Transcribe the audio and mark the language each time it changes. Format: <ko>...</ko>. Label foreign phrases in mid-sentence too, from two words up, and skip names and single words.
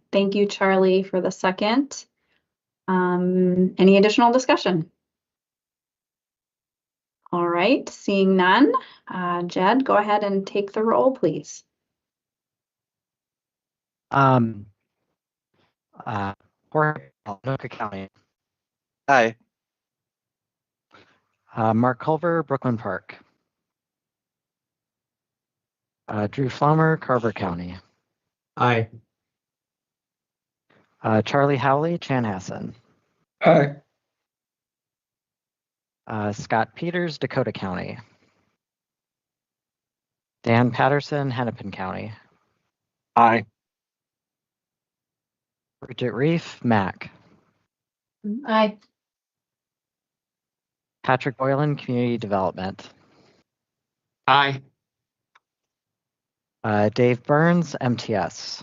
<en>Thank you, Charlie, for the second. Any additional discussion? All right. Seeing none, Jed, go ahead and take the roll, please. Jorge, Anoka County. Aye. Mark Culver, Brooklyn Park. Drew Flummer, Carver County. Aye. Charlie Howley, Chanhassen. Aye. Scott Peters, Dakota County. Dan Patterson, Hennepin County. Aye. Bridget Reef, Mac. Aye. Patrick Boylan, Community Development. Aye. Dave Burns, MTS.</en>